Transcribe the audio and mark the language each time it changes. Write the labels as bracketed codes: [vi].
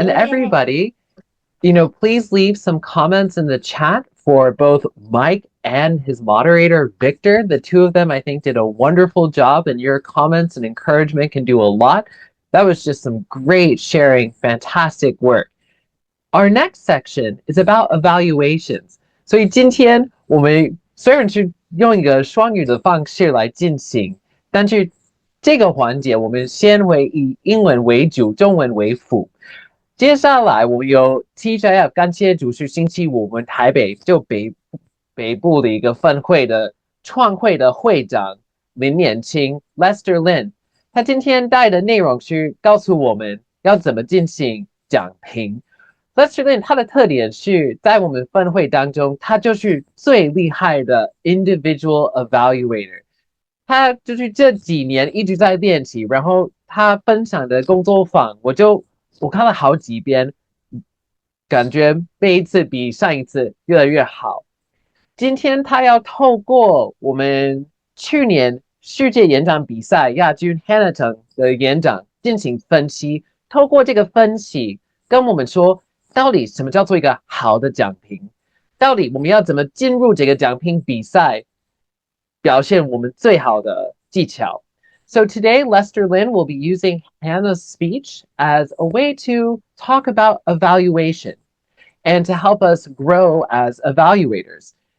[en] And everybody, please leave some comments in the chat for both Mike and his moderator, Victor. The two of them, I think, did a wonderful job, and your comments and encouragement can do a lot. That was just some great sharing, fantastic work. Our next section is about evaluations. [zh] 所以今天我们虽然是用一个双语的方式来进行，但是这个环节我们先会以英文为主，中文为辅。接下来我们有 TJF， 感谢主是星期五，我们台北北部的一个分会的创会的会长林年青 Lester Lin， 他今天带的内容是告诉我们要怎么进行讲评。 Lester Lin 他的特点是在我们分会当中，他就是最厉害的 individual evaluator。他就是这几年一直在练习，然后他分享的工作坊，我看了好几遍，感觉每一次比上一次越来越好。今天他要透过我们去年世界演讲比赛亚军 Hannah 的演讲进行分析，透过这个分析跟我们说，到底什么叫做一个好的讲评？到底我们要怎么进入这个讲评比赛，表现我们最好的技巧？ [en] So today, Lester Lin will be using Hannah's speech as a way to talk about evaluation and to help us grow as evaluators.